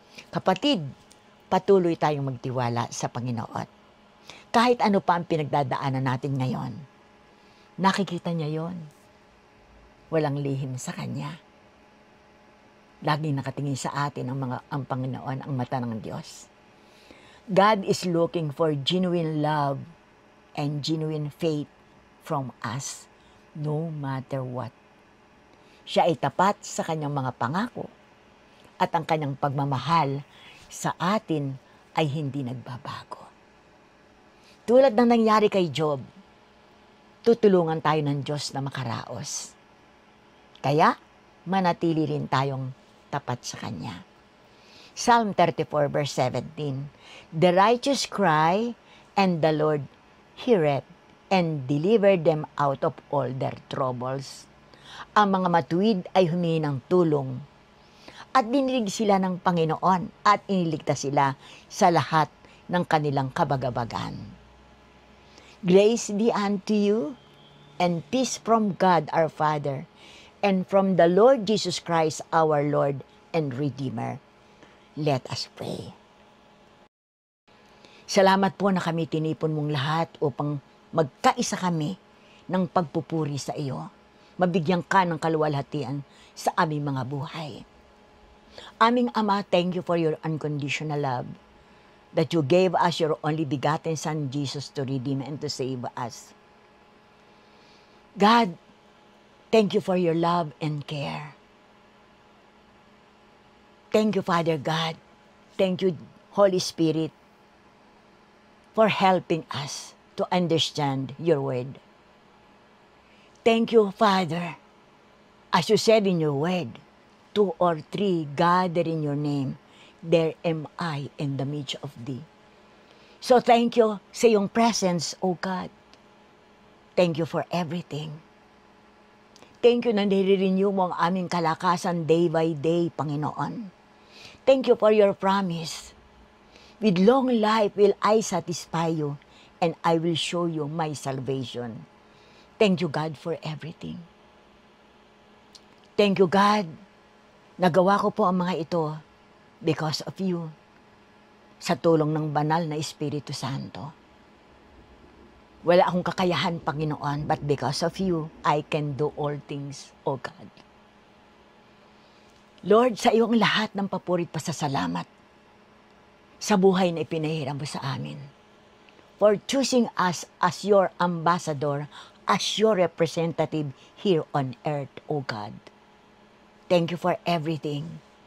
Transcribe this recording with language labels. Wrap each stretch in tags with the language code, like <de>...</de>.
<tl>Kapatid, patuloy tayong magtiwala sa Panginoon. Kahit ano pa ang pinagdadaanan natin ngayon, nakikita niya yon. Walang lihim sa Kanya. Laging nakatingin sa atin ang Panginoon, ang mata ng Diyos.</tl> <en>God is looking for genuine love and genuine faith from us, no matter what.</en> <tl>Siya ay tapat sa Kanyang mga pangako at ang Kanyang pagmamahal sa atin ay hindi nagbabago. Tulad ng nangyari kay Job, tutulungan tayo ng Diyos na makaraos. Kaya, manatili rin tayong tapat sa Kanya.</tl> <en>Psalm 34 verse 17, the righteous cry, and the Lord heareth, and delivered them out of all their troubles.</en> <tl>Ang mga matuwid ay humingi ng tulong, at dinilig sila ng Panginoon, at iniligtas sila sa lahat ng kanilang kabagabagan.</tl> <en>Grace be unto you, and peace from God our Father, and from the Lord Jesus Christ, our Lord and Redeemer. Let us pray.</en> <tl>Salamat po na kami tinipon mong lahat upang magkaisa kami ng pagpupuri sa iyo. Mabigyan ka ng kaluwalhatian sa aming mga buhay. Aming Ama,</tl> <en>thank you for your unconditional love, that you gave us your only begotten Son, Jesus, to redeem and to save us. God, thank you for your love and care. Thank you, Father God. Thank you, Holy Spirit, for helping us to understand your word. Thank you, Father. As you said in your word, 2 or 3 gather in your name, there am I in the midst of thee. So thank you</en> <tl>sa iyong</tl> <en>presence, O God. Thank you for everything. Thank you</en> <tl>na nire-renew mo ang aming kalakasan</tl> <en>day by day,</en> <tl>Panginoon.</tl> <en>Thank you for your promise. With long life will I satisfy you, and I will show you my salvation. Thank you, God, for everything. Thank you, God.</en> <tl>Nagawa ko po ang mga ito</tl> <en>because of you,</en> <tl>sa tulong ng banal na Espiritu Santo. Wala akong kakayahan,</tl> <en>Panginoon, but because of you, I can do all things, O God.</en> <tl>Lord, sa iyong lahat ng papurit pasasalamat. sa buhay na ipinahiram mo sa amin.</tl> <en>For choosing us as your ambassador, as your representative here on earth, O God. Thank you for everything.</en>